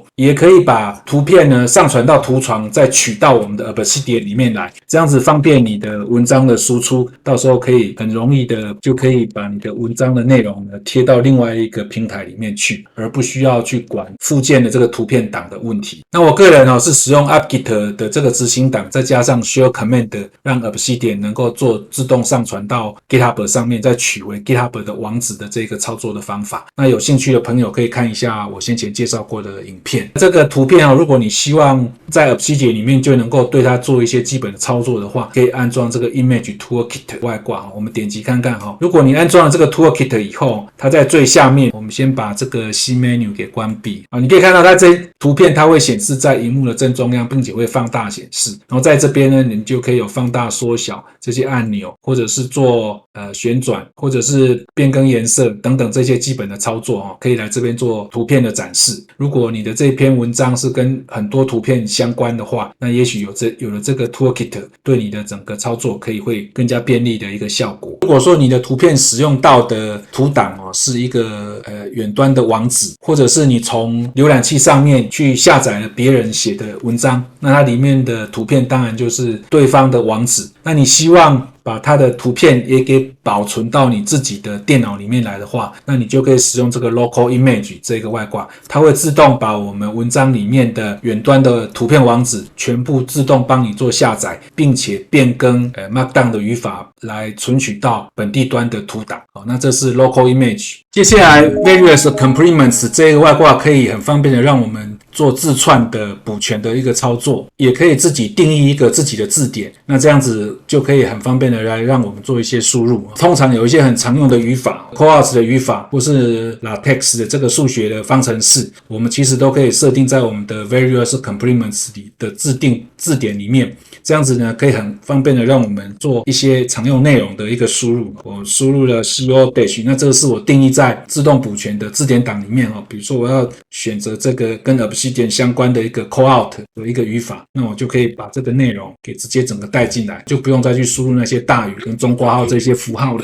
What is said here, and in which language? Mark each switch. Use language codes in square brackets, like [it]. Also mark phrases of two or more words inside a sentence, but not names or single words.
[zh] 也可以把圖片呢上傳到圖床，再取到我們的 Obsidian 裡面來，這樣子方便你的文章的輸出，到時候可以很容易的就可以把你的文章的內容呢貼到另外一個平台裡面去，而不需要去管附件的這個圖片檔的問題。那我個人是使用 apt-get 的這個執行檔，再加上 [en] share command [zh] 讓 Obsidian 能夠做自動上傳到 GitHub 上面， 再取回 GitHub 的網址的這個操作的方法。那有興趣的朋友可以看一下我先前介紹過的影片。這個圖片如果你希望在 Obsidian 裡面就能夠對它做一些基本的操作的話，可以安裝這個 Image Toolkit 外掛。我們點擊看看如果你安裝了這個 Toolkit 以後，它在最下面，我們先把這個 C Menu 給關閉你可以看到它這圖片它會顯示在熒幕的正中央，並且會放大顯示。然後在這邊呢，你就可以有放大、縮小這些按鈕，或者是做旋轉，或者是變更顏色等等這些基本的操作可以來這邊做圖片的展示。如果你的這篇文章是跟很多圖片相關的話，那也許有了這個 Toolkit 對你的整個操作可以會更加便利的一個效果。如果說你的圖片使用到的圖檔是一個遠端的網址，或者是你從瀏覽器上面去下載了別人寫的文章，那它裡面的圖片當然就是對方的網址。那你希望把它的图片也給保存到你自己的電腦裡面來的話，那你就可以使用這個 Local Image 這個外掛，它會自動把我們文章裡面的遠端的圖片網址全部自動幫你做下載，並且變更Markdown 的語法來存取到本地端的圖檔。那這是 Local Image。接下來 Various Complements 這個外掛可以很方便的讓我們做字串的補全的一個操作，也可以自己定義一個自己的字典，那這樣子就可以很方便的来讓我們做一些輸入。通常有一些很常用的語法 callouts 的語法，或是 LaTeX 的這個數學的方程式，我們其實都可以設定在我們的 Various Complements 裡的自定字典裡面。這樣子呢，可以很方便的讓我們做一些常用內容的一個輸入。我輸入了 CO-， 那这個是我定義在自動補全的字典檔裡面比如說我要選擇這個跟 Obsidian 相關的一個 callout 的一個語法，那我就可以把這個內容給直接整個帶進來，就不用再去輸入那些大於跟中括號這些符號了。